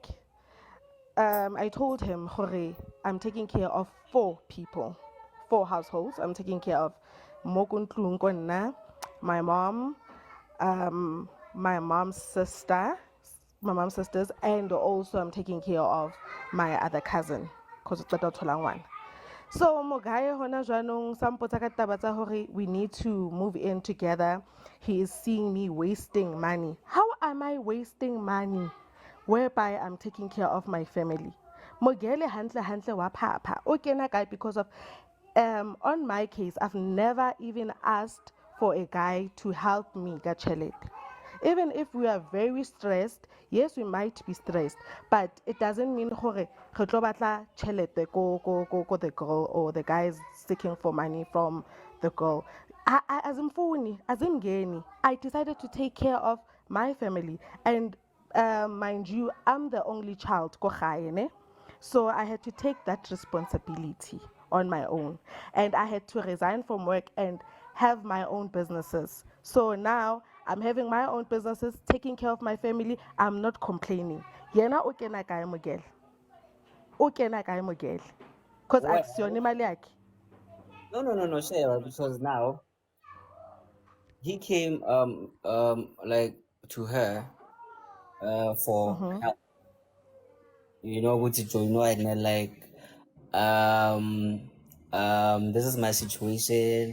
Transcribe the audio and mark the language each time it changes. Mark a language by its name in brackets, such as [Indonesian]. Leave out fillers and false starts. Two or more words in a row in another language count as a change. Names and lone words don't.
[English] I told him, Hore, I'm taking care of 4 people, 4 households. I'm taking care of Mokuntlungkonna, my mom, my mom's sister, my mom's sisters, and also I'm taking care of my other cousin, because it's the one. [Southern Sotho] So Mogai hona jwanong sa mpotsa ka taba tsa hore [English] we need to move in together. He is seeing me wasting money. How am I wasting money? Whereby I'm taking care of my family. [Southern Sotho] Mogele hantle wa papa. [English] Okay na guy because of on my case I've never even asked for a guy to help me get chelete. Even if we are very stressed, yes, we might be stressed, but it doesn't mean [Southern Sotho] gore re tlo batla tšhelete ko [English] the girl or the guy is seeking for money from the girl. Azimgeni, I decided to take care of my family, and mind you, I'm the only child [Southern Sotho] ko gae, [English] ne? So I had to take that responsibility on my own. And I had to resign from work and have my own businesses. So now I'm having my own businesses, taking care of my family. I'm not complaining. [Southern Sotho] Yena o kena kae Mogel? O kena kae Mogel? Because aksione mali yakhe. [English] No, sure, because now he came like to her for help. You know what you know, and then like this is my situation.